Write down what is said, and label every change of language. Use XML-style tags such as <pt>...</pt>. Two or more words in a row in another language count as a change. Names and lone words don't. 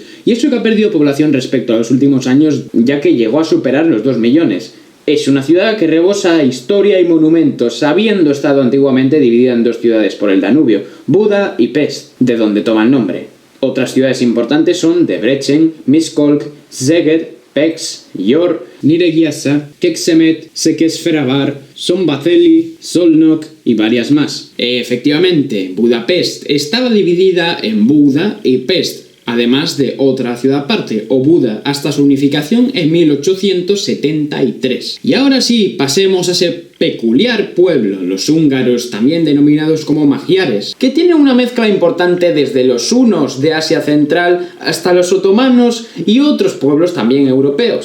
<es>Y eso que ha perdido población respecto a los últimos años, ya que llegó a superar los 2 millones. Es una ciudad que rebosa historia y monumentos, habiendo estado antiguamente dividida en 2 ciudades por el Danubio, Buda y Pest, de donde toma el nombre. Otras ciudades importantes son Debrecen, Miskolc, Szeged, Pécs, Győr, Nyíregyháza, Kecskemét, Székesfehérvár, Szombathely, Szolnok y varias más. Efectivamente, Budapest estaba dividida en Buda y Pest, además de otra ciudad aparte, o Buda, hasta su unificación en 1873. Y ahora sí, pasemos a ese peculiar pueblo, los húngaros, también denominados como magiares, que tiene una mezcla importante desde los hunos de Asia Central hasta los otomanos y otros pueblos también europeos.</es>